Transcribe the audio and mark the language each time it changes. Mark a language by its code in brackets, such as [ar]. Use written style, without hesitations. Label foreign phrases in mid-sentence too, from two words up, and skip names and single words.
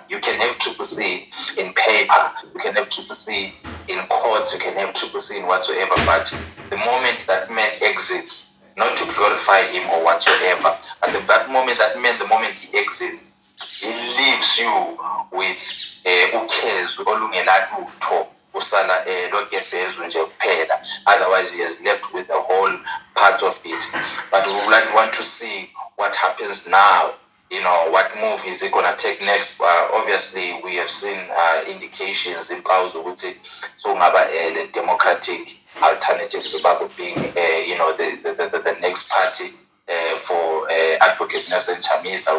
[en] You can have CCC in paper, you can have CCC in courts, you can have CCC in whatsoever, but the moment that man exits, not to glorify him or whatsoever, but the moment he exits, he leaves you with [nd] ukhezu olungenalutho, usala logebhezu nje kuphela. [en] Otherwise he has left with the whole part of it. But we would want to see what happens now. What move is he gonna take next? Obviously we have seen indications in Pauzo so the democratic alternative to being the next party for Advocate Nelson Chamisa.